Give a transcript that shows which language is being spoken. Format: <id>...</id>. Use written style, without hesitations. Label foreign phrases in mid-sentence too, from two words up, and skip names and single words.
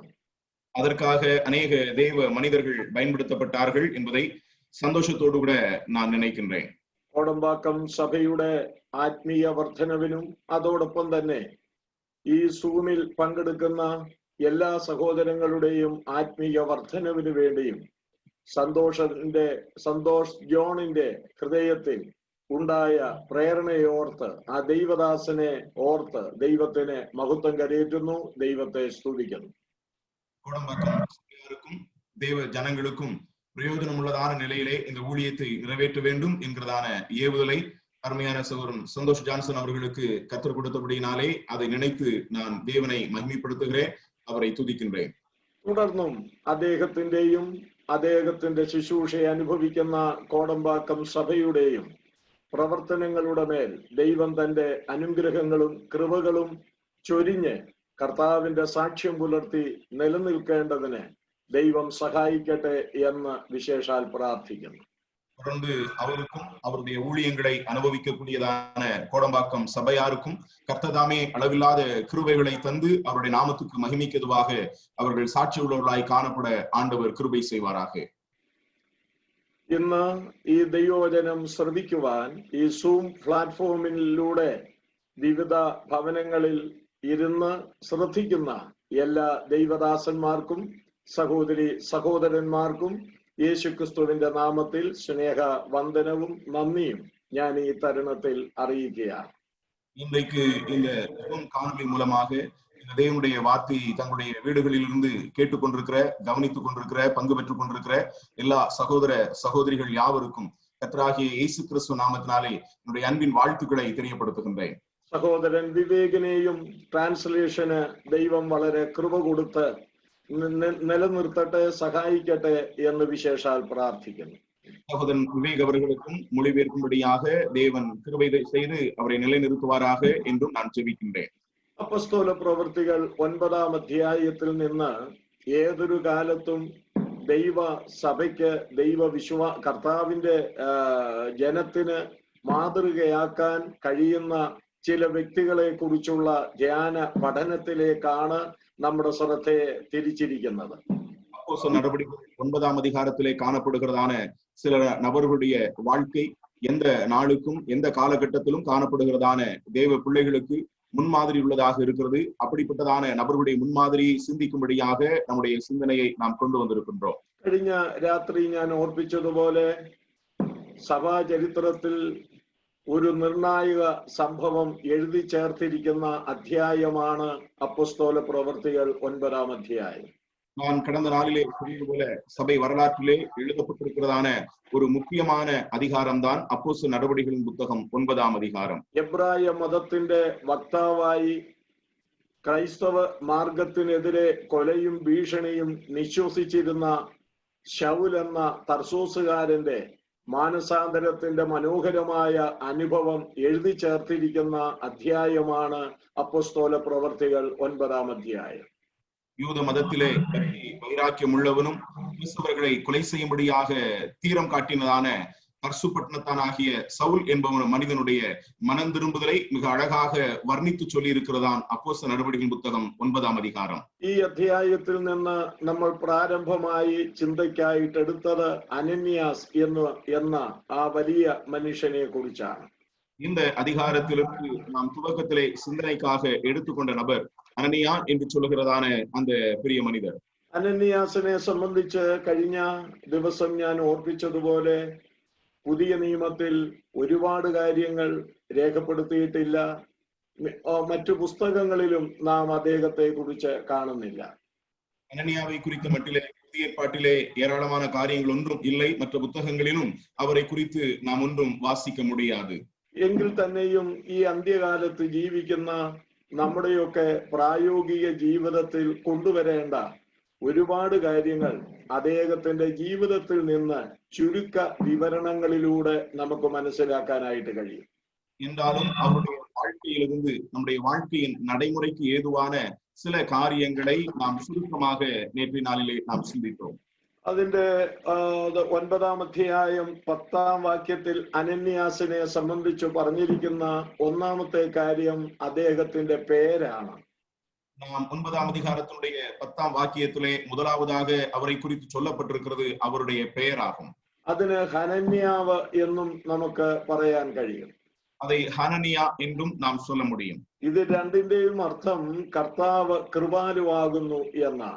<ta>அதற்காக அநேக தேவ மனிதர்கள் பயன்படுத்தப்பட்டார்கள் என்பதை சந்தோஷத்தோடு கூட நான் நினைக்கின்றேன்.</ta> <ml>കോടമ്പാക്കം സഭയുടെ ആത്മീയ വർധനവിനും അതോടൊപ്പം തന്നെ ഈ സൂമിൽ പങ്കെടുക്കുന്ന എല്ലാ സഹോദരങ്ങളുടെയും ആത്മീയ വർധനവിനു വേണ്ടിയും സന്തോഷ് ജോണിന്റെ ഹൃദയത്തിൽ ഉണ്ടായ പ്രേരണയോർത്ത് ആ ദൈവദാസനെ ഓർത്ത് ദൈവത്തിന് മഹത്വം കരയേറ്റുന്നു, ദൈവത്തെ സ്തുതിക്കുന്നു.</ml> <ta>கோடம்பாக்கம் தேவ ஜனங்களுக்கும் பிரயோஜனம் உள்ளதான நிலையிலே இந்த ஊழியத்தை நிறைவேற்ற வேண்டும் என்கிறதான ஏவுதலை அருமையான சகோதரன் சந்தோஷ் ஜான்சன் அவர்களுக்கு கற்றுக் கொடுத்தபடியினாலே அதை நினைத்து நான் தேவனை மகிமைப்படுத்துகிறேன், அவரை துதிக்கின்றேன்.</ta> <ml>തുടർന്നും അദ്ദേഹത്തിന്റെ ശുശ്രൂഷയെ അനുഭവിക്കുന്ന കോടമ്പാക്കം സഭയുടെയും പ്രവർത്തനങ്ങളുടെ മേൽ ദൈവം തന്റെ അനുഗ്രഹങ്ങളും കൃപകളും ചൊരിഞ്ഞ് കർത്താവിന്റെ സാക്ഷ്യം പുലർത്തി നിലനിൽക്കേണ്ടതിന് ദൈവം സഹായിക്കട്ടെ എന്ന് വിശേഷാൽ പ്രാർത്ഥിക്കുന്നു.</ml> <ta>தொடர்ந்து அவருக்கும் அவருடைய ஊழியங்களை அனுபவிக்கக்கூடியதான கோடம்பாக்கம் சபையாருக்கும் கர்த்ததாமே அளவில்லாத கிருபைகளை தந்து அவருடைய நாமத்துக்கு மகிமைக்கதுவாக அவர்கள் சாட்சி உள்ளவர்களாய் காணப்பட ஆண்டவர் கிருபை செய்வாராக.</ta> <ml>ഇന്ന് ഈ ദൈവവചനം ശ്രവിക്കുവാൻ ഈ സൂം പ്ലാറ്റ്ഫോമിലൂടെ വിവിധ ഭവനങ്ങളിൽ ഇരുന്ന് ശ്രദ്ധിക്കുന്ന എല്ലാ ദൈവദാസന്മാർക്കും സഹോദരന്മാർക്കും യേശുക്രിസ്തുവിന്റെ നാമത്തിൽ സ്നേഹ വന്ദനവും നന്ദിയും ഞാൻ ഈ തരുണത്തിൽ അറിയിക്കുകയാണ്.</ml> <ta>இன்றைக்கு இந்த காணொலி மூலமாக இந்த தேவனுடைய வார்த்தையை தங்களுடைய வீடுகளில் இருந்து கேட்டுக்கொண்டிருக்கிற, கவனித்துக் கொண்டிருக்கிற, பங்கு பெற்றுக் கொண்டிருக்கிற எல்லா சகோதர சகோதரிகள் யாவருக்கும் கர்த்தராகிய இயேசு கிறிஸ்து நாமத்தினாலே என்னுடைய அன்பின் வாழ்த்துக்களை தெரியப்படுத்துகின்றேன்.</ta> <ml>സഹോദരൻ വിവേകിനെയും ട്രാൻസ്ലേഷന് ദൈവം വളരെ കൃപ കൊടുത്ത് നിലനിർത്തട്ടെ, സഹായിക്കട്ടെ എന്ന് വിശേഷാൽ പ്രാർത്ഥിക്കുന്നു.</ml> <ta>சகோதரன் விவேக் அவர்களுக்கும் மொழிபெயர்க்கும்படியாக தேவன் கிருபை செய்து அவரை நிலைநிறுத்துவாராக என்றும் நான் ஜெபிக்கின்றேன்.</ta> <ml>അപ്പോസ്തല പ്രവൃത്തികൾ 9-ാം അധ്യായത്തിൽ നിന്ന് ഏതൊരു കാലത്തും ദൈവ സഭയ്ക്ക് കർത്താവിന്റെ ജനത്തിന് മാതൃകയാക്കാൻ കഴിയുന്ന ചില വ്യക്തികളെ കുറിച്ചുള്ള ധ്യാന പഠനത്തിലേക്കാണ് നമ്മുടെ ശ്രദ്ധയെ തിരിച്ചിരിക്കുന്നത്.</ml> <ta>அப்போஸ்தலர் நடவடிக்கைகள் 9-ஆம் அதிகாரத்திலே காணப்படுகிறதான சில நபர்களுடைய வாழ்க்கை எந்த நாளுக்கும் எந்த காலகட்டத்திலும் காணப்படுகிறதான தேவ பிள்ளைகளுக்கு முன்மாதிரி உள்ளதாக இருக்கிறது. அப்படிப்பட்டதான நபர்களுடைய முன்மாதிரியை சிந்திக்கும்படியாக நம்முடைய சிந்தனையை நாம் கொண்டு வந்திருக்கின்றோம்.</ta> <ml>കഴിഞ്ഞ രാത്രി ഞാൻ ഓർപ്പിച്ചതുപോലെ സഭാ ചരിത്രത്തിൽ ഒരു നിർണായക സംഭവം എഴുതി ചേർത്തിരിക്കുന്ന അധ്യായമാണ് അപ്പോസ്തല പ്രവൃത്തികൾ 9-ാം അധ്യായം.</ml> <ta>நான் கடந்த நாளிலே சொன்னது போல சபை வரலாற்றிலே எழுதப்பட்டிருக்கிறதான ஒரு முக்கியமான அதிகாரம் தான் அப்போஸ்தலர் நடவடிக்கைகளின் புத்தகம் 9-ஆம் அதிகாரம்.</ta> <ml>എബ്രായ മതത്തിന്റെ വക്താവായി ക്രൈസ്തവ മാർഗത്തിനെതിരെ കൊലയും ഭീഷണിയും നിശ്വസിച്ചിരുന്ന ശൗൽ എന്ന തർസോസുകാരന്റെ മാനസാന്തരത്തിന്റെ മനോഹരമായ അനുഭവം എഴുതി ചേർത്തിരിക്കുന്ന അധ്യായമാണ് അപ്പോസ്തല പ്രവൃത്തികൾ 9-ാം അധ്യായം.</ml> <ta>யூத மதத்திலே வைராக்கியம் உள்ளவனும் கிறிஸ்தவர்களை கொலை செய்யும்படியாக தீரம் காட்டினதான தர்சுபட்டணத்தானாகிய சவுல் என்பவன் மனிதனுடைய மனம் திரும்புதலை மிக அழகாக வர்ணித்து சொல்லி இருக்கிறதான் அப்போஸ்தலர் நடவடிக்கைகளின் புத்தகம் 9-ஆம் அதிகாரம்.</ta> <ml>ഈ അധ്യായത്തിൽ നിന്ന് നമ്മൾ പ്രാരംഭമായി ചിന്തയ്ക്കായിട്ട് എടുത്തത് അനന്യാസ് എന്ന ആ വലിയ മനുഷ്യനെ കുറിച്ചാണ്.</ml> <ta>இந்த அதிகாரத்திலிருந்து நாம் துவக்கத்திலே சிந்தனைக்காக எடுத்துக்கொண்ட நபர் അനനിയ എന്ന് ചൊല്ലുகிறதான அந்த பெரிய மனிதர்.</ta> <ml>അനന്യാസിനെ സംബന്ധിച്ച് കഴിഞ്ഞ ദിവസം ഞാൻ ഓർപ്പിച്ചതുപോലെ പുതിയ നിയമത്തിൽ ഒരുപാട് കാര്യങ്ങൾ രേഖപ്പെടുത്തിയിട്ടില്ല. മറ്റു പുസ്തകങ്ങളിലും നാം അദ്ദേഹത്തെ കുറിച്ച് കാണുന്നില്ല.</ml> <ta>അനനിയാவை குறித்த மட்டிலே புதிய ஏற்பாட்டிலே ஏராளமான காரியங்கள் ஒன்றும் இல்லை. மற்ற புத்தகங்களிலும் அவரை குறித்து நாம் ஒன்றும் வாசிக்க முடியாது.</ta> <ml>എങ്കിൽ തന്നെയും ഈ അന്ത്യകാലത്ത് ജീവിക്കുന്ന നമ്മുടെയൊക്കെ പ്രായോഗിക ജീവിതത്തിൽ കൊണ്ടുവരേണ്ട ഒരുപാട് കാര്യങ്ങൾ അദ്ദേഹത്തിന്റെ ജീവിതത്തിൽ നിന്ന് ചുരുക്ക വിവരണങ്ങളിലൂടെ നമുക്ക് മനസ്സിലാക്കാനായിട്ട് കഴിയും.</ml> <ta>என்றாலும் அவருடைய வாழ்க்கையிலிருந்து நம்முடைய வாழ்க்கையின் நடைமுறைக்கு ஏதுவான சில காரியங்களை நாம் சுருக்கமாக நேற்றைய நாளிலே நாம் சிந்தித்தோம்.</ta> <ml>അതിന്റെ 9-ാം അധ്യായം 10-ാം വാക്യത്തിൽ അനന്യാസിനെ സംബന്ധിച്ച് പറഞ്ഞിരിക്കുന്ന ഒന്നാമത്തെ കാര്യം അദ്ദേഹത്തിന്റെ പേരാണ്.</ml> <ta>நாம் 9-ാം அதிகாரத்தினுடைய 10-ാം வாக்கியத்திலே முதலாவதாக அவரை குறித்து சொல்லப்பட்டிருக்கிறது அவருடைய பெயராகும்.</ta> <ml>അതിന് ഹനന്യാവ് എന്നും നമുക്ക് പറയാൻ കഴിയും.</ml> <ta>அதை ஹனனியா என்றும் நாம் சொல்ல முடியும்.</ta> <ml>ഇത് രണ്ടിന്റെയും അർത്ഥം കർത്താവ് കൃപാലുവാകുന്നു എന്നാണ്.</ml>